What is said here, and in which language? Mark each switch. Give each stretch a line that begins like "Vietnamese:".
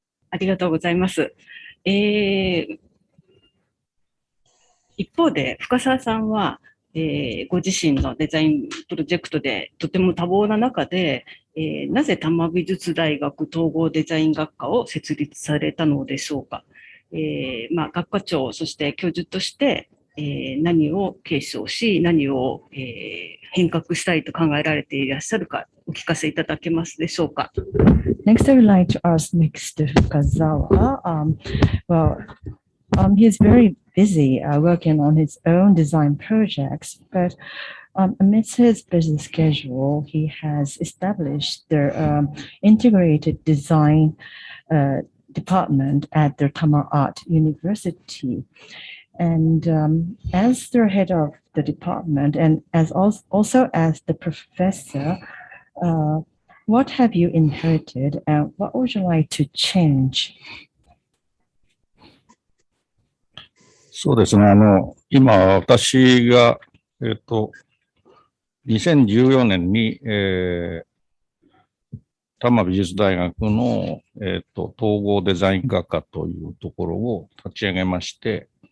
Japanese: ありがとうございます。一方で、深澤さんは、ご自身のデザインプロジェクトでとても多忙な中で、なぜ多摩美術大学統合デザイン学科を設立されたのでしょうか。学科長、そして教授として、何を継承し、何を、変革したいと考えられていらっしゃるか、お聞かせいただけますでしょうか。
English: Next, I would like to ask Mr. Fukazawa. He's very busy working on his own design projects, but amidst his busy schedule, he has established the integrated design department at the Tama Art University. And as the head of the department and as also as the professor, what have you inherited and what would you like to change?
Japanese: そうですね。今、私が、2014年に、多摩美術大学の、統合デザイン学科というところを立ち上げまして、